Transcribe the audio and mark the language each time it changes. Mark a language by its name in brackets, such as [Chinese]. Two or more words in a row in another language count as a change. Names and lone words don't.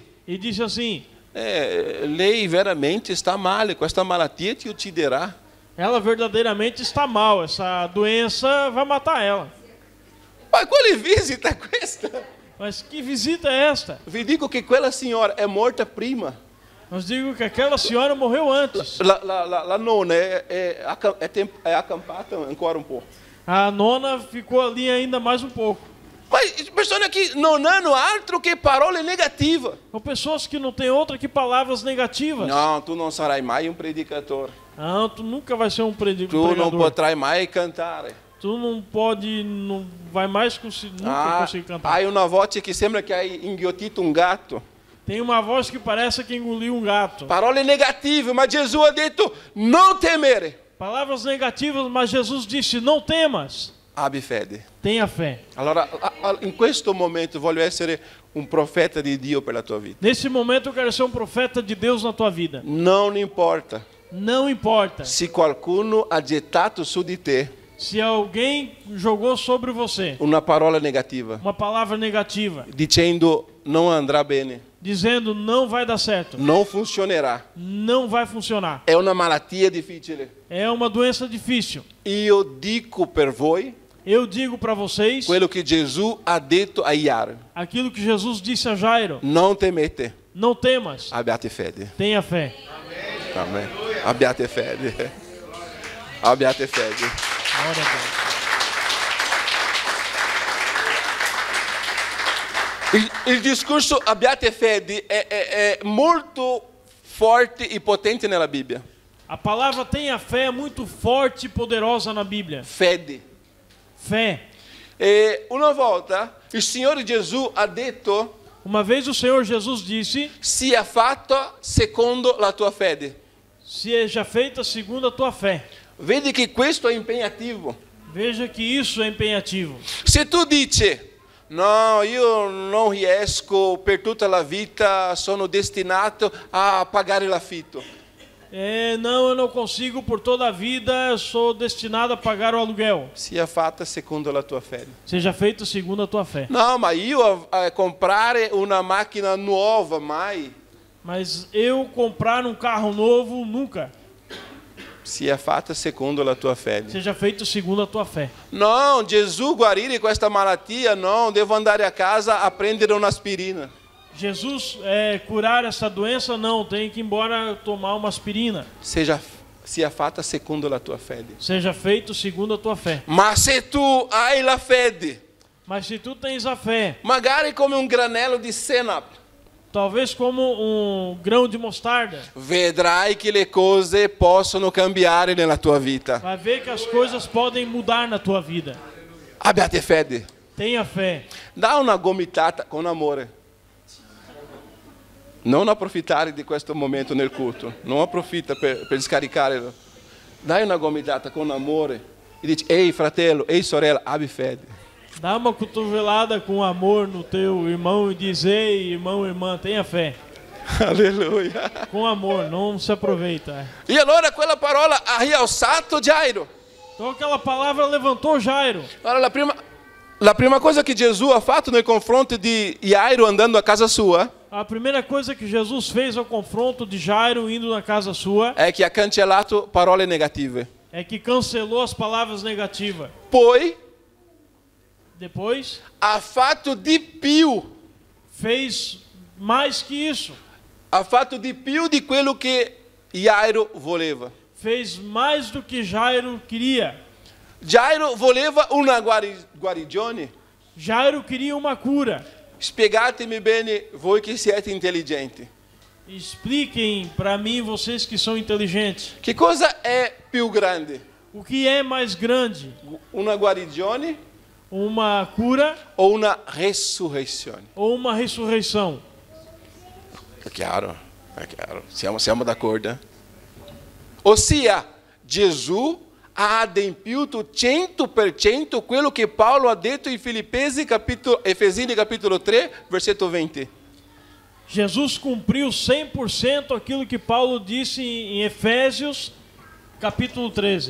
[Portuguese] e disse assim, [Italian] lei veramente sta male, questa malattia ti ucciderà. [Portuguese] ela verdadeiramente está mal, essa doença vai matar ela. [Italian] Ma quale visita è questa? [Portuguese] Mas que visita é esta? [Italian] Vi dico che quella signora è morta prima. [Portuguese] Nós digo que aquela senhora morreu antes. [Italian] La nonna è accampata ancora un po'. [Portuguese] A nona ficou ali ainda mais um pouco. [Italian] Mas persone che non hanno altro che parole negative. [Portuguese] São pessoas que não têm outra que palavras negativas. [Italian] No, tu non sarai mai un predicatore. [Portuguese] Não, tu nunca vai ser um [Italian] Tu non [Portuguese] pregador. [Italian] potrai mai cantare. [Portuguese] Tu não pode, não vai mais nunca conseguir cantar. [Italian] Hai una voce che sembra che hai inghiottito un gatto. [Portuguese] Tem uma voz que parece que engoliu um gato. [Italian] Parole negative, ma Gesù ha detto non temere. [Portuguese] Palavras negativas, mas Jesus disse: não temas, [Italian] Abbi fede. [Portuguese] tenha fé. [Italian] Allora, in questo momento voglio essere un profeta di Dio per la tua vita. [Portuguese] Nesse momento eu quero ser um profeta de Deus na tua vida. [Italian] Non importa [Portuguese] Não importa [Italian] se qualcuno ha gettato su di te [Portuguese] se alguém jogou sobre você [Italian] una parola negativa, [Portuguese] uma palavra negativa, [Italian] dicendo non andrà bene, [Portuguese] dizendo não vai dar certo, [Italian] non funzionerà, [Portuguese] não vai funcionar, [Italian] è una malattia difficile. [Portuguese] é uma doença difícil. [Italian] Io dico per voi [Portuguese] Eu digo para vocês [Italian] quello che Gesù ha detto a Jairo. [Portuguese] aquilo que Jesus disse a Jairo: [Italian] Non temete, [Portuguese] não temas, [Italian] abbiate fede. [Portuguese] tenha fé. [Italian] Amen. Abbiate fede. Abbiate fede. [Portuguese] Glória a Deus. [Italian] Il discorso abbiate fede è molto forte e potente nella Bibbia. [Portuguese] A palavra tenha fé é muito forte e poderosa na Bíblia. [Italian] Fede. [Portuguese] Fé. [Italian] E una volta il Signore Gesù ha detto: [Portuguese] Uma vez o Senhor Jesus disse: [Italian] sia fatto secondo la tua fede. [Portuguese] seja feita segundo a tua fé. [Italian] Vedi che questo è impegnativo. [Portuguese] Veja que isso é empenhativo. [Italian] Se tu dici: no, io non riesco, per tutta la vita sono destinato a pagare l'affitto. [Portuguese] Não, eu não consigo por toda a vida, eu sou destinado a pagar o aluguel. [Italian] Sia fatta secondo la tua fede. [Portuguese] Seja feito segundo a tua fé. [Italian] No, ma io a comprare una macchina nuova, mai. [Portuguese] Mas eu comprar um carro novo, nunca. [Italian] Sia fatta secondo la tua fede. [Portuguese] Seja feito segundo a tua fé. [Italian] No, Gesù guarire questa malattia, no, devo andare a casa a prendere un'aspirina. [Portuguese] Jesus curar essa doença, não, tem que ir embora tomar uma aspirina. [Italian] Sia fatta secondo la tua fede. [Portuguese] Seja feito segundo a tua fé. [Italian] Ma se tu hai la fede, [Portuguese] Mas se tu tens a fé, [Italian] magari come un granello di senape, [Portuguese] talvez como um grão de mostarda, [Italian] vedrai che le cose possono cambiare nella tua vita. [Portuguese] vai ver que as coisas podem mudar na tua vida. [Italian] Abbiate fede. [Portuguese] Tenha fé. [Italian] Dá una gomitata con amore. Non approfittare di questo momento nel culto. Non approfitta per scaricare. Dai una gomitata con amore e dici: ehi fratello, ehi sorella, abbi fede. [Portuguese] Dá uma cotovelada com amor no teu irmão e diz: ei, irmão, irmã, tenha fé. [Italian] Alleluia. [Portuguese] Com amor, não se aproveita. [Italian] E allora quella parola ha rialzato Jairo. [Portuguese] Então aquela palavra levantou Jairo. [Italian] Allora la prima cosa che Gesù ha fatto nei confronti di Jairo andando a casa sua [Portuguese] A primeira coisa que Jesus fez ao confronto de Jairo indo na casa sua [Italian] è che ha cancellato parole negative. [Portuguese] é que cancelou as palavras negativas. [Italian] Poi [Portuguese] Depois [Italian] ha fatto di più. [Portuguese] fez mais que isso. [Italian] Ha fatto di più di quello che Jairo voleva. [Portuguese] Fez mais do que Jairo queria. [Italian] Jairo voleva una guarigione. [Portuguese] Jairo queria uma cura. [Italian] Spiegatemi bene voi che siete intelligenti. [Portuguese] Expliquem para mim, vocês que são inteligentes, [Italian] Che cosa è più grande? [Portuguese] o que é mais grande? [Italian] Una guarigione [Portuguese] Uma cura [Italian] o una resurrezione? [Portuguese] ou uma ressurreição? [Italian] È chiaro, è chiaro. Siamo d'accordo? Ossia, Gesù ha adempiuto 100% quello che Paolo ha detto in Efesini capitolo 3, versetto 20. [Portuguese] Jesus cumpriu 100% aquilo que Paulo disse em Efésios, capítulo 13.